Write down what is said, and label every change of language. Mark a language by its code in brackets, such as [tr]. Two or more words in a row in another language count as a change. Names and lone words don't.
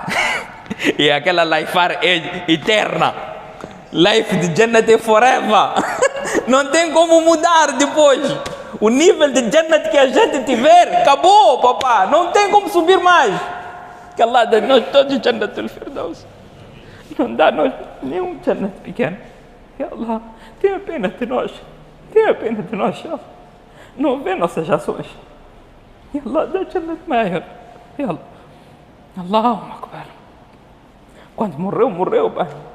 [pt] E aquela laifar é eterna. Life de Jannat é forever. Não tem como mudar depois. O nível de Jannat que a gente tiver, acabou, papá. Não tem como subir mais. Que Allah dá nós todos Jannat al-Firdaus. Não dá nós nenhum Jannat pequeno. [ar] يا الله, [pt] tenha pena de nós. Tenha pena de nós, [ar] يا الله. [pt] Não vê nossas ações. [ar] يا الله, [pt] dá Jannat maior. [ar] يا الله. الله أكبر. [pt] Quando morreu, pai.